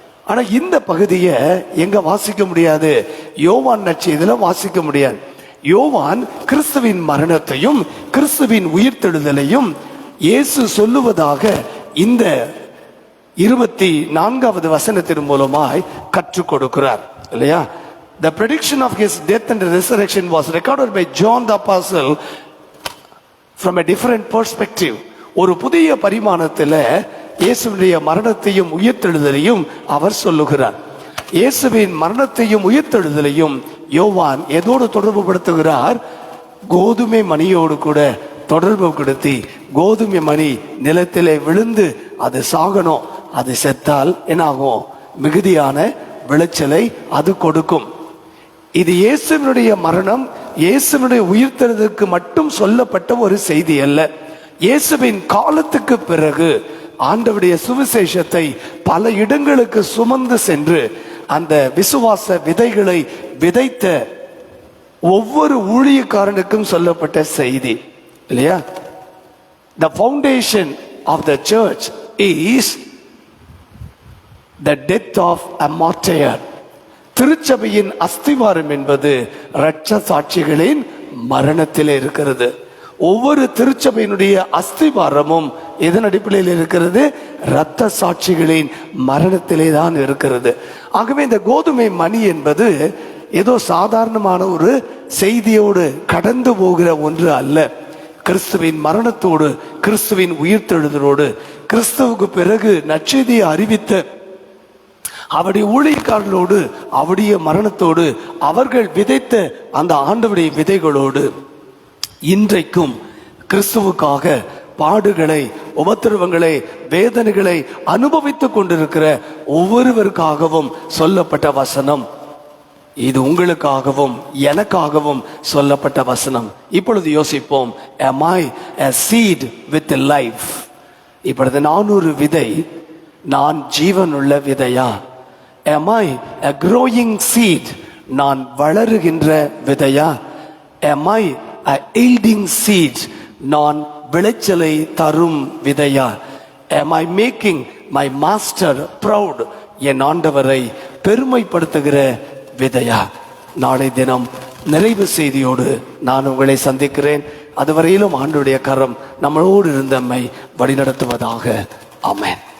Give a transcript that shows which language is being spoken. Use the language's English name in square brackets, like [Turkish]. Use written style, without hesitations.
[Tamil] ஆனா இந்த பகுதியை எங்க வாசிக்க முடியாது? யோவான் நற்செய்தியில வாசிக்க முடியாது. யோவான் கிறிஸ்துவின் மரணத்தையும் கிறிஸ்துவின் உயிர்த்தெழுதலையும் இயேசு சொல்லுவதாக இந்த 24வது வசனத்தின் மூலமாய் கற்றுக் கொடுக்கிறார் இல்லையா? [English] The prediction of his death and resurrection was recorded by John the Apostle from a different perspective. [Tamil] ஒரு புதிய பரிமாணத்தில் இயேசுவினுடைய மரணத்தையும் உயிர்த்தெழுதலையும் அவர் சொல்லுகிறார். இயேசுவின் மரணத்தையும் உயிர்த்தெழுதலையும் யோவான் எதோடு தொடர்பு படுத்துகிறார்? கோதுமை மணியோடு கூட தொடர்பு படுத்தி, கோதுமை மணி நிலத்திலே விழுந்து அது சாகணும், அது செத்தால் என்னாகும்? மிகுதியான விளைச்சலை அது கொடுக்கும். இது இயேசுவினுடைய மரணம், இயேசுவினுடைய உயிர்த்தெழுதலுக்கு மட்டும் சொல்லப்பட்ட ஒரு செய்தி அல்ல. இயேசுவின் காலத்துக்கு பிறகு ஆண்டவருடைய சுவிசேஷத்தை பல இடங்களுக்கு சுமந்து சென்று அந்த விசுவாச விதைகளை விதைத்த ஒவ்வொரு ஊழியக்காரனுக்கும் சொல்லப்பட்ட செய்தி இல்லையா? [English] The foundation of the church is the death of a martyr. [Tamil] திருச்சபையின் அஸ்திவாரம் என்பது இரட்ச சாட்சிகளின் மரணத்தில் இருக்கிறது. ஒவ்வொரு திருச்சபையினுடைய அஸ்திவாரமும் எதன் அடிப்படையில் இருக்கிறது? இரத்த சாட்சிகளின் மரணத்திலே தான் இருக்கிறது. ஆகவே இந்த கோதுமை மணி என்பது ஏதோ சாதாரணமான ஒரு செய்தியோடு கடந்து போகிற ஒன்று அல்ல. கிறிஸ்துவின் மரணத்தோடு, கிறிஸ்துவின் உயிர்த்தெழுதலோடு, கிறிஸ்துவுக்கு பிறகு நற்செய்தியை அறிவித்த அவருடைய ஊழியக்காரர்களோடு, அவருடைய மரணத்தோடு, அவர்கள் விதைத்த அந்த ஆண்டவருடைய விதைகளோடு இன்றைக்கும் கிறிஸ்துவுக்காக பாடுகளை, உபத்திரவங்களை, வேதனைகளை அனுபவித்துக் கொண்டிருக்கிற ஒவ்வொருவருக்காகவும் சொல்லப்பட்ட வசனம் இது. உங்களுக்காகவும் எனக்காகவும் சொல்லப்பட்ட வசனம். இப்பொழுது யோசிப்போம், [English] am I a seed with life? [Tamil] இப்பொழுது நான் ஒரு விதை, நான் ஜீவனுள்ள விதையா? [English] am I a growing seed? [Tamil] நான் வளருகின்ற விதையா? [English] am I a yielding seed? [Tamil] நான் விளைச்சலை தரும் விதையா? [English] am I making my master proud? [Tamil] என் ஆண்டவரை பெருமைப்படுத்துகிற விதையா? நாளை தினம் நிறைவு செய்தியோடு நான் உங்களை சந்திக்கிறேன். அதுவரையிலும் ஆண்டவருடைய கரம் நம்மளோடு இருந்தம்மை வழிநடத்துவதாக. ஆமென்.